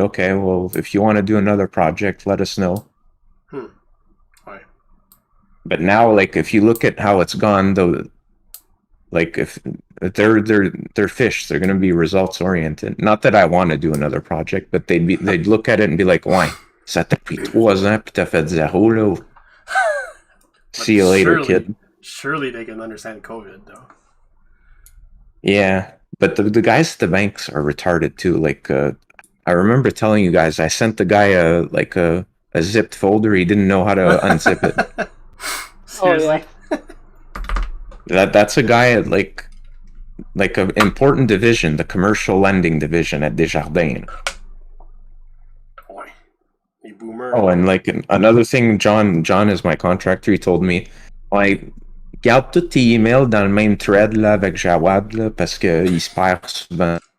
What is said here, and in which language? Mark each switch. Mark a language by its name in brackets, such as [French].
[English] Okay, well, if you want to do another project, let us know. Why? But now, like, if you look at how it's gone, though, like if they're fish, they're gonna be results oriented. Not that I want to do another project, but they'd look at it and be like, why? [French] Ça t'a pris 3 ans, puis t'as fait 0 là. [English] See you later, kid. Surely they can understand COVID though. Yeah, but the guys at the banks are retarded too. Like, I remember telling you guys, I sent the guy a zipped folder. He didn't know how to unzip it. Seriously? Oh, That's a guy at like an important division, the commercial lending division at Desjardins. Boy, you boomer. Oh, and like another thing, John is my contractor. He told me, like, [French] garde tous tes emails dans le même thread là avec Jawad là, parce que il se perd souvent.